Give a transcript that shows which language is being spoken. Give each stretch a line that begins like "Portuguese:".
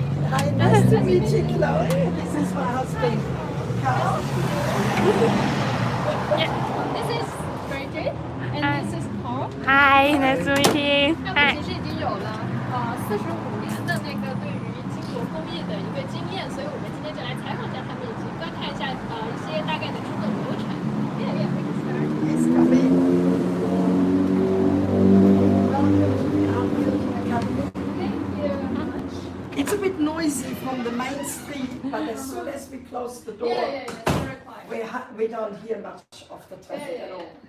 English: Hi, nice to meet you, Chloe. This is my husband, Carl. This is Bridget and this is Paul. Hi, nice to meet you.
Chinese: 他们其实已经有了45年的那个对于金箔工艺的一个经验，所以我们今天就来采访一下他们，以及观看一下一些大概的制作流程。
English: Yeah, yeah, we can start. Yes, come in. Welcome to the Art Building Academy. Thank you. How much? It's a bit noisy from the main street, but as soon as we close the door, Yeah. It's very quiet. we don't hear much of the traffic at all.